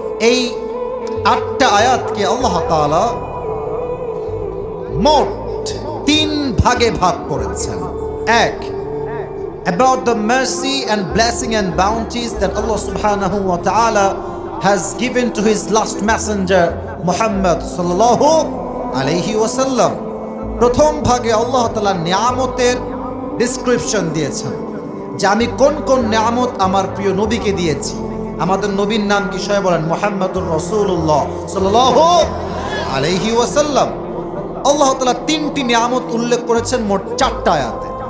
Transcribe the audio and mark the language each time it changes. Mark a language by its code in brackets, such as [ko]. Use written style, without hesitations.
[bn] এই 8টা আয়াতকে আল্লাহ তাআলা মোট 3 ভাগে ভাগ করেছেন। [en] এক, about the mercy and blessing and bounties that Allah subhanahu wa ta'ala has given to his last messenger Muhammad sallallahu alayhi wa sallam. [bn] প্রথম ভাগে আল্লাহ তাআলা নিয়ামতের ডেসক্রিপশন দিয়েছেন যে আমি কোন কোন নিয়ামত আমার প্রিয় নবীকে দিয়েছি। আমাদের নবীর নাম কি সবাই বলেন? মুহাম্মাদুর রাসূলুল্লাহ সাল্লাল্লাহু আলাইহি ওয়াসাল্লাম। আল্লাহ তাআলা 3টি নিয়ামত উল্লেখ করেছেন মোট 4টা আয়াতে।